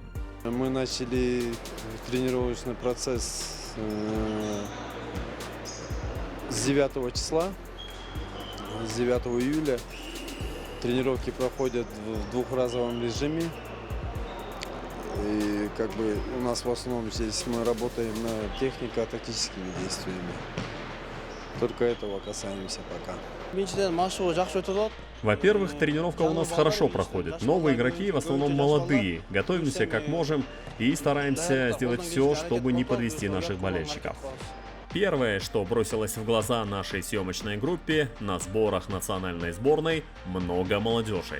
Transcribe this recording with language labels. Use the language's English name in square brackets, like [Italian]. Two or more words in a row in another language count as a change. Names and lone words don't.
[Russian] Мы начали тренировочный процесс с 9 числа, с 9 июля. Тренировки проходят в двухразовом режиме. И у нас в основном здесь мы работаем над технико-тактическими действиями. Только этого касаемся пока. [Kyrgyz] Биринчиден машыгуу жакшы өтүп атат. [Russian] Во-первых, тренировка у нас хорошо проходит. Новые игроки в основном молодые. Готовимся как можем и стараемся сделать все, чтобы не подвести наших болельщиков. Первое, что бросилось в глаза нашей съемочной группе, на сборах национальной сборной много молодежи.